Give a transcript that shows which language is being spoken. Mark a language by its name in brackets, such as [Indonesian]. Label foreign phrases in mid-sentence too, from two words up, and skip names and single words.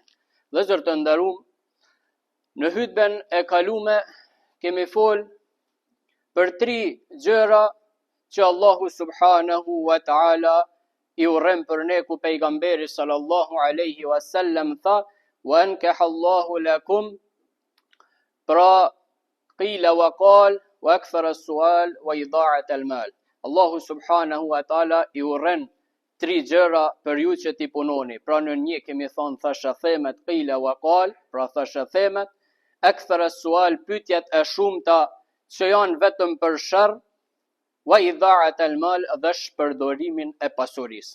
[Albanian] Vëllezër të nderuar, në hutben e kalume kemi fol për 3 gjëra që Allahu [Arabic] سبحانه وتعالى [Albanian] i urren për ne, ku pejgamberi [Arabic] صلى الله عليه وسلم [Albanian] tha: [Arabic] "وأنكح الله لكم", [Albanian] pra [Arabic] قيل وقال وأكثر السؤال وإضاعة المال. [Albanian] Allahu [Arabic] سبحانه وتعالى [Albanian] i urren 3 gjëra për ju që ti punoni. Pra në një kemi thonë thasha themet, [Arabic] قيل وقال, [Albanian] pra thasha themet, [Arabic] أكثر السؤال, [Albanian] pyetjet e shumta që janë vetëm për sharr, [Arabic] وإضاعة المال, [Albanian] dhe shpërdorimin e pasurisë.